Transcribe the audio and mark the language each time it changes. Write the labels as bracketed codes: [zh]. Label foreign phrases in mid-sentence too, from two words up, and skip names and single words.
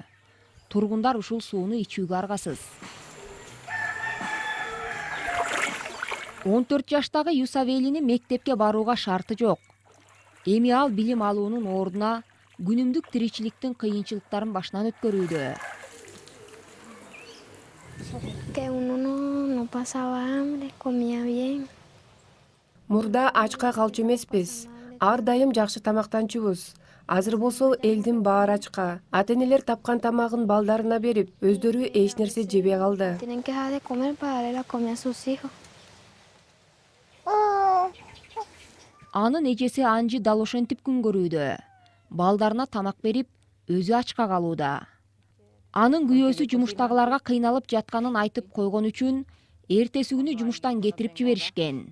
[ky] Тургундар ушул сууну ичүүгө аргасыз. 14 жаштагы Юсавелини мектепке барууга шарты жок. Эми ал билим алуунун ордуна күнүмдүк тиричиликтин кыйынчылыктарын башынан өткөрүүдө. [es] Que uno no pasaba hambre, comía bien. [ky] Мурда ачка калчу эмеспиз. Ар дайым жакшы тамактанчубуз. Азыр болсо элдин баары ачка. Ата-энелер тапкан тамагын балдарына берип, өздөрү эч нерсе жебей калды. [es] Tienen que dejar de comer para darle la comida a sus hijos. [ky] Анын эжеси Анжи дал ошентип күн көрүүдө. Балдарына тамак берип, өзү ачка калууда. Анын күйөөсү жумуштагыларга кыйналып жатканын айтып койгон үчүн эртеси күнү жумуштан кетирип жиберишкен.